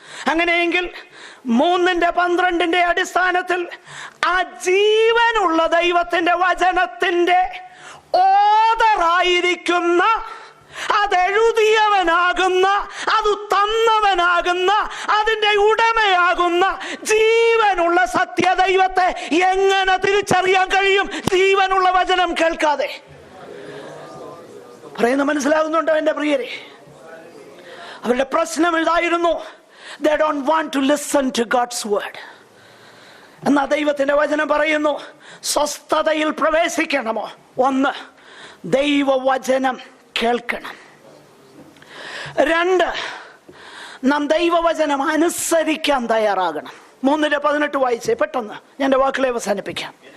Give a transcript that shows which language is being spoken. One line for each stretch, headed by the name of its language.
Malayalam: അങ്ങനെയെങ്കിൽ 3:12 അടിസ്ഥാനത്തിൽ ആ ജീവനുള്ള ദൈവത്തിന്റെ വചനത്തിന്റെ ഓദറായിരിക്കുന്ന, അതെഴുതിയവനാകുന്ന, അത് തന്നവനാകുന്ന, അതിന്റെ ഉടമയാകുന്ന ജീവനുള്ള സത്യദൈവത്തെ എങ്ങനെ തിരിച്ചറിയാൻ കഴിയും ജീവനുള്ള വചനം കേൾക്കാതെ? പറയുന്നത് മനസ്സിലാകുന്നുണ്ടോ എന്റെ പ്രിയരെ? അവരുടെ പ്രശ്നം ഇതായിരുന്നു,
English: they don't want to listen to God's word.
Malayalam: എന്നാ ദൈവത്തിന്റെ വചനം പറയുന്നു, സ്വസ്ഥതയിൽ പ്രവേശിക്കണമോ? 1, ദൈവവചനം കേൾക്കണം. 2, നാം ദൈവവചനം അനുസരിക്കാൻ തയ്യാറാകണം. 3:18 വായിച്ചേ പെട്ടെന്ന്, ഞാൻ എൻ്റെ വാക്കുകളെ അവസാനിപ്പിക്കാം.